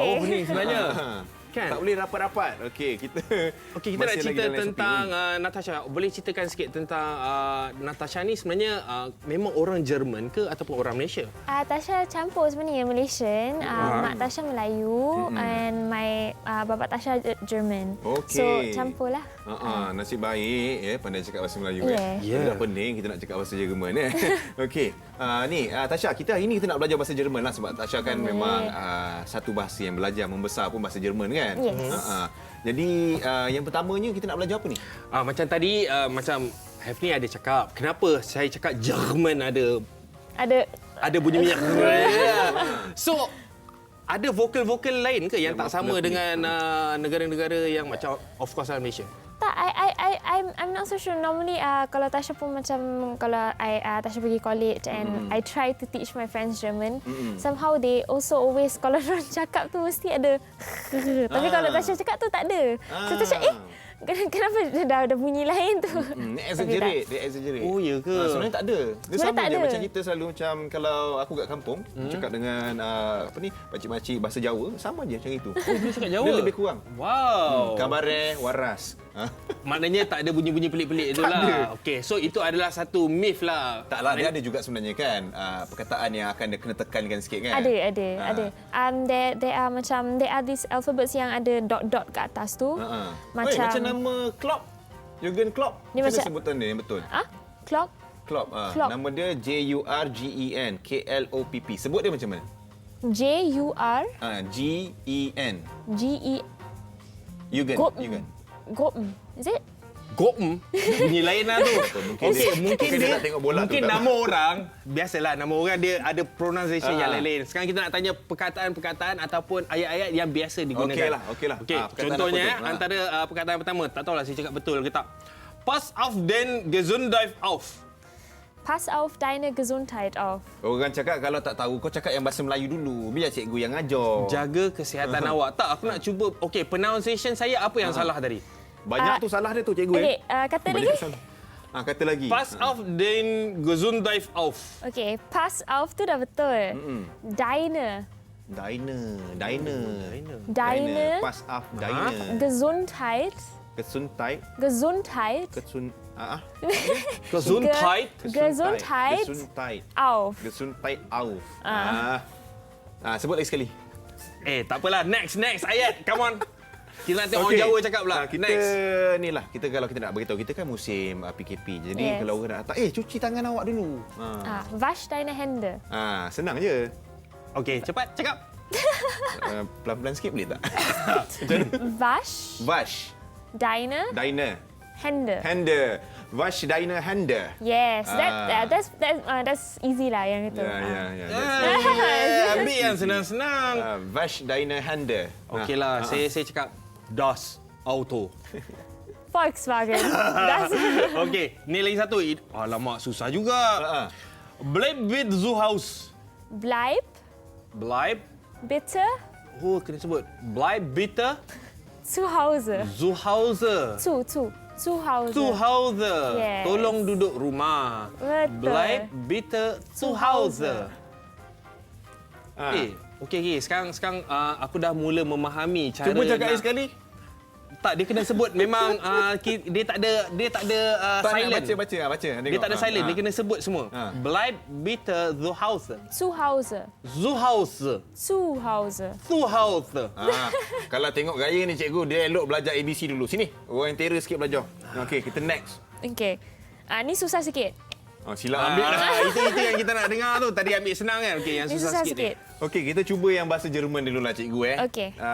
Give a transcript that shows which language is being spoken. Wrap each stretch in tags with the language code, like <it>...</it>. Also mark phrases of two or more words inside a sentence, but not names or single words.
<ms>jauh ni sebenarnya. Kan? Tak boleh rapat-rapat. Okey, kita Okey, kita nak masih cerita lagi dalam SOP tentang ni. Natasha. Boleh ceritakan sikit tentang Natasha ni sebenarnya memang orang Jerman ke ataupun orang Malaysia? Tasha campur sebenarnya Malaysian. Mak Tasha Melayu</ms> <en>and my</en> <ms>bapa Tasha German. So Okey. campur lah. Nasib baik pandai cakap bahasa Melayu Yeah. Tak pening kita nak cakap bahasa Jerman Okey. Tasha, kita hari ni kita nak belajar bahasa Jerman lah sebab Tasha kan memang satu bahasa yang belajar membesar pun bahasa Jerman kan. Yes. Jadi yang pertamanya kita nak belajar apa ni? Macam tadi macam Hefni ada cakap, kenapa saya cakap Jerman ada bunyi minyak. So ada vokal-vokal lain ke yang tak sama dengan negara-negara yang macam of course lah Malaysia? Tak,</ms> <en>I'm not so sure. Normally,</en> <ms>kalau Tasha pun macam kalau Tasha pergi</ms> <en>college and I try to teach my friends German, somehow they also always</en> <ms>kalau orang cakap tu mesti ada. Tapi kalau Tasha cakap tu tak ada. So Tasha, kenapa dah ada bunyi lain tu? Dia exaggerate. Oh, ya ke? Sebenarnya tak ada. Dia Sebenarnya sama tak je ada. macam kita selalu macam kalau aku kat kampung cakap dengan pakcik-makcik bahasa Jawa sama je macam itu. Dia cakap Jawa? Dia lebih kurang. Wow.</ms> <jv>Kabare waras.</jv> <ms>Maknanya tak ada bunyi-bunyi pelik-pelik tu lah. Okey,</ms> <en>so itu</en> <ms>adalah satu myth lah. Taklah, dia ada juga sebenarnya kan perkataan yang akan dia kena tekankan sikit kan. Ada.</ms> <en>There are</en> <ms>macam</ms> <en>there are these alphabets</en> <ms>yang ada dot kat atas tu. Macam nama Klopp. Jurgen Klopp. Dia Macam macam- sebutan dia yang betul. Clock. Klopp. Klopp. Nama dia Jurgen Klopp. Sebut dia macam mana? Jurgen. Gen. Jurgen.</ms> <en>Is it?</en> <ms>Gom. Bunyi lain lah tu. Mungkin dia nak tengok bola tu mungkin kat nama orang, biasalah nama orang dia ada pronunciation yang lain-lain. Sekarang kita nak tanya perkataan-perkataan ataupun ayat-ayat yang biasa digunakan. Okey lah. Okey, Perkataan contohnya apa tu? antara perkataan pertama, tak tahulah saya cakap betul ke tak.</ms> <de>Pass auf den Gesundheit auf. Pass auf deine Gesundheit auf.</de> <ms>Orang cakap kalau tak tahu kau cakap yang bahasa Melayu dulu. Biar cikgu yang ajar. Jaga kesihatan awak. Tak, aku nak cuba. Okey, pronunciation saya apa yang salah tadi? Banyak tu salah dia tu cikgu. Okay, kata Banyak lagi. tu salah. Kata lagi.</ms> <de>Pass auf den Gesundheit auf.</de> <ms>Okay,</ms> <de>pass auf</de> <ms>tu dah betul.</ms> <de>Deine Diner. Pass off Diner. Gesundheit. Gesundheit. Gesundheit. Gesundheit. Gesundheit Gesundheit. auf. Gesundheit auf.</de> <ms>Sebut lagi sekali. Tak apalah. Next ayat.</ms> <en>Come on.</en> <ms>Kita nak tengok orang Jawa cakap pula. Kita Next. ni lah, kita kalau kita nak beritahu, kita kan musim PKP. Jadi Yes. kalau orang nak datang, cuci tangan awak dulu.</ms> <de>Wasch deine Hände.</de> <ms>Senang je. Okey, cepat cakap. Pelan-pelan sikit boleh tak?</ms> <de>Wasch Wasch. deine Diner. Hände. Hände. Wash Diner Hander.</de> <en>Yes, that's easy lah</en> <ms>yang itu. Ambil yang senang-senang.</ms> <de>Wash Diner Hander.</de> <ms>Okeylah, saya cakap</ms> <de>Das Auto.</de> <ms>Volkswagen. That's Okey, ni lagi satu. Alamak, susah juga.</ms> <de>Bleib with Zuhaus. Bleib, Bleib. bitte, Oh, kena sebut. Bleib bitte zu Hause. Zuhause. Zu Hause. Zuhause. Yes.</de> <ms>Tolong duduk rumah. Betul.</ms> <de>Bleib bitte Zuhause.</de> <ms>Okey. Sekarang aku dah mula memahami cara. Cuba cakap sekali. Tak, dia kena sebut memang dia tak ada silent. Baca. Dia tak ada silent, dia kena sebut semua.</ms> <de>Bleib bitte Zuhause. Zu Hause. Zuhause. Zu Hause. Zuhause.</de> <ms>Kalau tengok gaya ni cikgu, dia elok belajar ABC dulu. Sini, orang yang terror sikit belajar. Okey, kita next. Okay. Ni susah sikit. Sila ambil lah. Itu yang kita nak dengar tu. Tadi ambil senang kan? Okey, yang Ni susah sikit. Okey, kita cuba yang bahasa Jerman dulu lah cikgu. Okey.</ms>